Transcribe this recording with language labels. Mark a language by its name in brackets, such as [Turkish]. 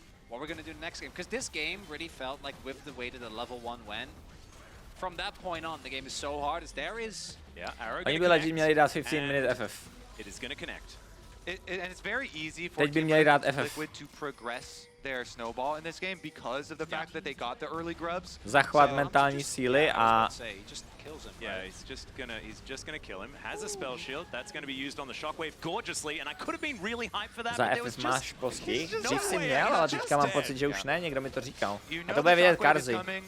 [English] What we're going to do next game, because this game really felt like with the way that the level 1 went, from that point on the game is so hard as there is. [Czech] Oni by legit měli dát [English] 15 minute FF. It is going to connect. And it's very easy for Liquid to progress their snowball in this game because of the fact that they got the early grubs. [Czech] Zachovat mentální síly a [English] yeah, he's just gonna kill him. Has a spell shield that's going to be used on the shockwave gorgeously, and I could have been really hyped for that. [Czech] Za FF máš kosti? Dřív si měl, ale teďka mám pocit, že už ne, někdo mi to říkal. A to bude vidět Karzi.